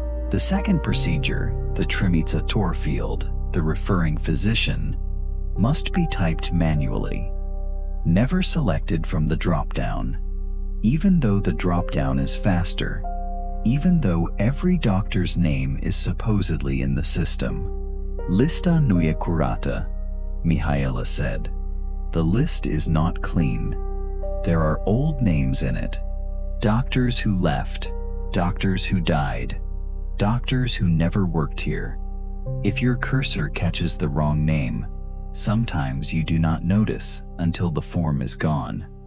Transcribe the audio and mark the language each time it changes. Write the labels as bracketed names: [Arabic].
[English] The second procedure, the Trimițător field, the referring physician, must be typed manually, never selected from the drop-down. Even though the drop-down is faster, even though every doctor's name is supposedly in the system. [Romanian] Lista nu e curată, Mihaela said. [English] The list is not clean. There are old names in it. Doctors who left, doctors who died, doctors who never worked here. If your cursor catches the wrong name, sometimes you do not notice until the form is gone.